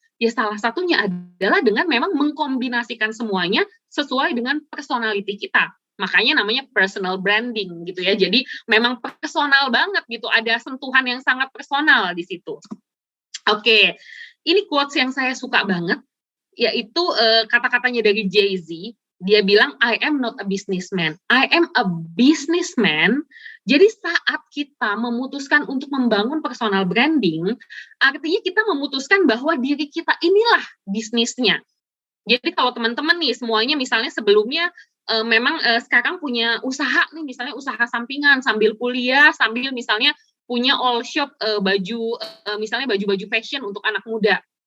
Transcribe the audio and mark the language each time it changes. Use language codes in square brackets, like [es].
[id] Ya salah satunya adalah dengan memang mengkombinasikan semuanya sesuai dengan personality kita. Makanya namanya personal branding gitu ya. Jadi memang personal banget gitu, ada sentuhan yang sangat personal di situ. Oke, ini quotes yang saya suka banget, yaitu kata-katanya dari Jay-Z. Dia bilang, [en] I am not a businessman, I am a businessman. [id] Jadi saat kita memutuskan untuk membangun personal branding, artinya kita memutuskan bahwa diri kita inilah bisnisnya. Jadi kalau teman-teman nih semuanya misalnya sebelumnya memang sekarang punya usaha nih, misalnya usaha sampingan sambil kuliah, sambil misalnya punya all shop baju, misalnya baju-baju fashion untuk anak muda.